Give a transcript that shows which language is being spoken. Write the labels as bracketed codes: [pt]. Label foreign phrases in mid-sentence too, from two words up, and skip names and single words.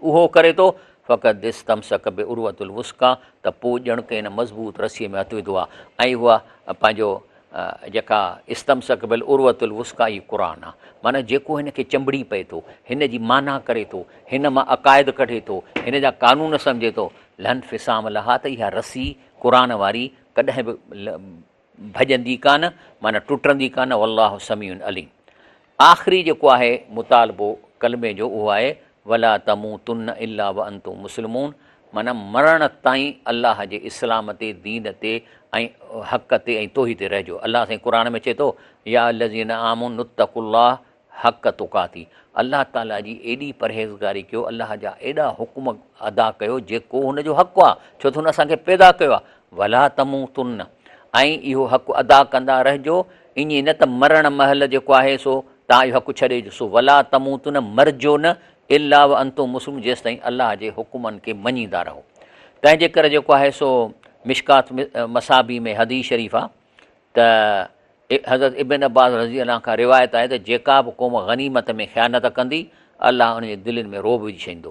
[sd] उहो करे थो, फ़क़त [ar] استمسك بالعروة الوثقى, [sd] त पोइ ॼण के हिन मज़बूत रसीअ में हथु विधो आहे, ऐं उहा पंहिंजो जेका [ar] استمسك بالعروة الوثقى [sd] ई क़ुर आहे, माना जेको हिन खे चंबड़ी पए थो, हिन जी माना करे थो, हिन मां अक़ाइद कढे थो, हिन जा कानून सम्झे थो, [ar] لا انفصام لها, [sd] त इहा रसी क़ुर वारी कॾहिं बि भॼंदी कान, माना टुटंदी कान, [ar] والله سميع عليم. [sd] आख़िरी जेको आहे मुतालबो कलमे जो, उहो आहे [ar] ولا تموتن إلا وأنتم مسلمون, [sd] माना मरण ताईं अलाह जे इस्लाम ते, दीन ते ऐं हक़ ते ऐं तोही ते रहिजो। अलाह साईं क़ुर में चए थो [ar] يا الذين آمنوا اتقوا الله حق تقاته, [sd] अलाह ताला जी एॾी परहेज़गारी कयो, अलाह जा एॾा हुकुम अदा कयो जेको हुनजो हक़ु आहे, छो त हुन असांखे पैदा कयो आहे। [ar] ولا تموتن, [sd] ऐं इहो हक़ु अदा कंदा रहिजो, ईअं न त मरण महल जेको आहे सो तव्हां इहो हक़ु छॾे ॾिसो, [ar] ولا تموتن, [sd] मरिजो न, [ar] إلا وأنتم مسلم, [sd] जेसि ताईं अलाह जे हुकुमनि खे मञींदा रहो। तंहिंजे करे जेको आहे सो मिशकात मसाबी में हदीस शरीफ़ आहे त हज़रत इब्न अब्बास [ar] رضي الله [sd] खां रिवायत आहे त जेका बि क़ौम गनीमत में ख़यानत कंदी, अलाह उनजे दिलनि में रोब विझी छॾींदो।